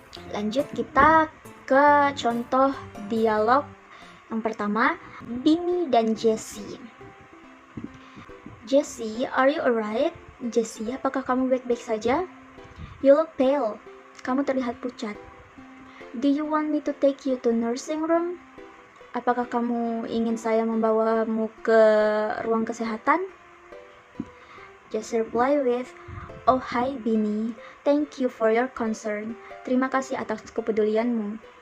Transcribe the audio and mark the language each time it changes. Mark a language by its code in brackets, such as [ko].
[id] Lanjut kita ke contoh dialog yang pertama, Bini dan Jessie. [en] Jessie, are you alright? [id] Jessie, apakah kamu baik-baik saja? [en] You look pale. [id] Kamu terlihat pucat. [en] Do you want me to take you to nursing room? [id] Apakah kamu ingin saya membawamu ke ruang kesehatan? [en] Jessie reply with, oh hi Bini, thank you for your concern. [id] Terima kasih atas kepedulianmu.